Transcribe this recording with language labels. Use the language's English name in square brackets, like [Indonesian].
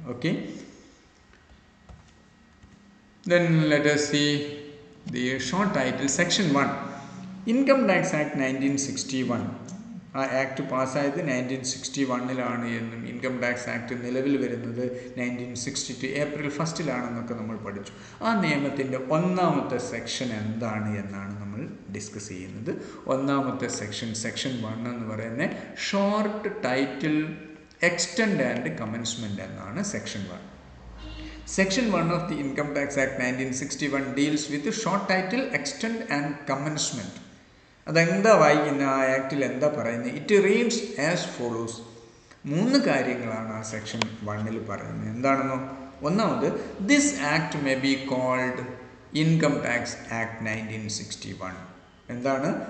[English] Okay, then let us see the short title. Section 1, Income Tax Act 1961. [Malayalam] ആ act പാസ്സായത് 1961 എന്നും income tax act നിലവിൽ വരുന്നത് 1962 April 1 നമ്മൾ പഠിച്ചു. ആ നിയമത്തിൻ്റെ ഒന്നാമത്തെ സെക്ഷൻ എന്താണ് എന്നാണ് നമ്മൾ ഡിസ്കസ് ചെയ്യുന്നത്. ഒന്നാമത്തെ സെക്ഷൻ 1 എന്ന് പറയുന്നത് short title extend and commencement എന്നാണ് section 1. [English] Section 1 of the Income Tax Act 1961 deals with the short title extent and commencement. [Malayalam] അതെന്താ വായിക്കുന്ന ആ ആക്ടിൽ എന്താ പറയുന്നത്? [English] It reads as follows. [Malayalam] 3 കാര്യങ്ങളാണ് ആ സെക്ഷൻ 1 പറയുന്നത്. എന്താണെന്നോ? ഒന്നാമത്, [English] This act may be called income tax act 1961. [Malayalam] എന്താണ്?